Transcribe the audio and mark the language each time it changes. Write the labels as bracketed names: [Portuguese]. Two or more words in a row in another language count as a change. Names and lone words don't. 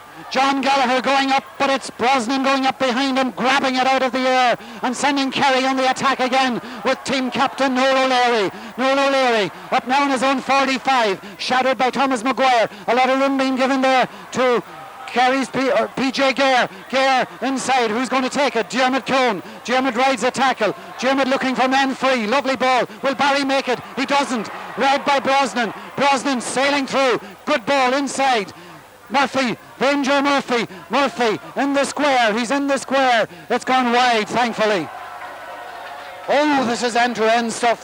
[English] John Gallagher going up, but it's Brosnan going up behind him, grabbing it out of the air and sending Kerry on the attack again with team captain Noel O'Leary. Noel O'Leary up now in his own 45, shadowed by Thomas Maguire. A lot of room being given there to Kerry's PJ Gare. Gare inside, who's going to take it? Dermot Keown. Dermot rides a tackle. Dermot looking for men free. Lovely ball. Will Barry make it? He doesn't. Read by Brosnan. Brosnan sailing through. Good ball inside. Murphy, Ranger Murphy in the square. He's in the square. It's gone wide, thankfully. Oh, this is end-to-end stuff.